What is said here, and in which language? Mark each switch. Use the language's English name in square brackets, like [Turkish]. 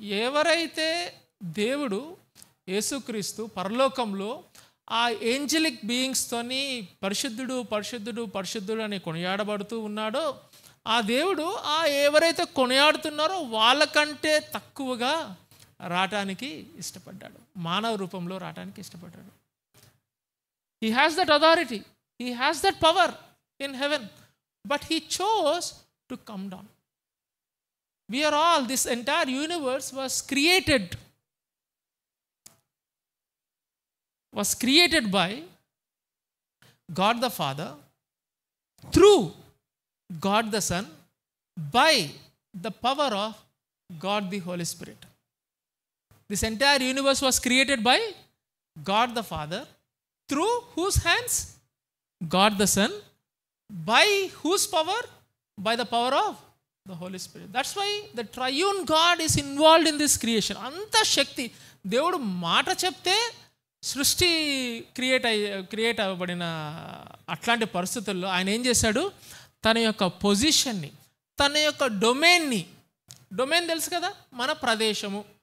[Telugu] ఎవరైతే దేవుడు యేసుక్రీస్తు పరలోకంలో ఆ ఏంజలిక్ బీయింగ్స్తోని పరిశుద్ధుడు పరిశుద్ధుడు పరిశుద్ధుడు అని కొనియాడబడుతూ ఉన్నాడో, ఆ దేవుడు ఎవరైతే కొనియాడుతున్నారో వాళ్ళకంటే తక్కువగా రావటానికి ఇష్టపడ్డాడు. మానవ రూపంలో రావటానికి ఇష్టపడ్డాడు. [English] He has that authority, he has that power in heaven, but he chose to come down. We are all, this entire universe was created by God the Father, through God the Son, by the power of God the Holy Spirit. This entire universe was created by God the Father, through whose hands? God the Son, by whose power? By the power of the Holy Spirit. That's why the triune God is involved in this creation. [Telugu] Anta shakti దేవుడు మాట చెప్తే సృష్టి create అవ్వబడిన అట్లాంటి పరిస్థితుల్లో ఆయన ఏం చేశాడు? తన యొక్క పొజిషన్ని, తన యొక్క డొమైన్ తెలుసు కదా, మన ప్రదేశము.